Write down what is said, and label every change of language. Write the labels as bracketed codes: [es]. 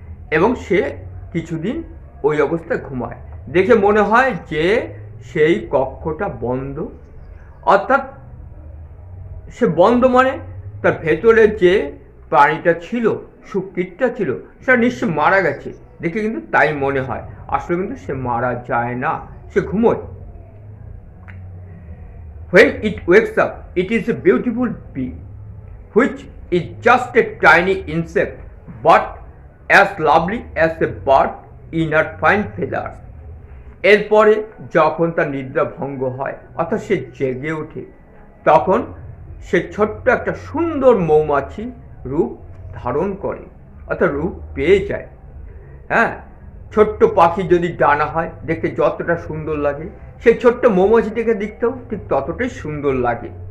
[bn] এবং সে কিছুদিন ওই অবস্থায় ঘুমায়। দেখে মনে হয় যে সেই কক্ষটা বন্ধ, অর্থাৎ সে বন্ধ মানে তার ভেতরে যে প্রাণীটা ছিল, সুকীটটা ছিল, সেটা নিশ্চয় মারা গেছে, দেখে কিন্তু তাই মনে হয়। আসলে কিন্তু সে মারা যায় না, সে ঘুমোয়। [en] When it wakes up, it is a beautiful bee, which is just a tiny insect, but as lovely as a bird in her fine feathers. [bn] এরপরে যখন তার নিদ্রা ভঙ্গ হয়, অর্থাৎ সে জেগে ওঠে, তখন সে ছোট্ট একটা সুন্দর মৌমাছি রূপ ধারণ করে, অর্থাৎ রূপ পেয়ে যায়। হ্যাঁ, ছোট্ট পাখি যদি ডানা হয়, দেখতে যতটা সুন্দর লাগে, সেই ছোট্ট মৌমাছিটিকে দেখতেও ঠিক ততটাই সুন্দর লাগে।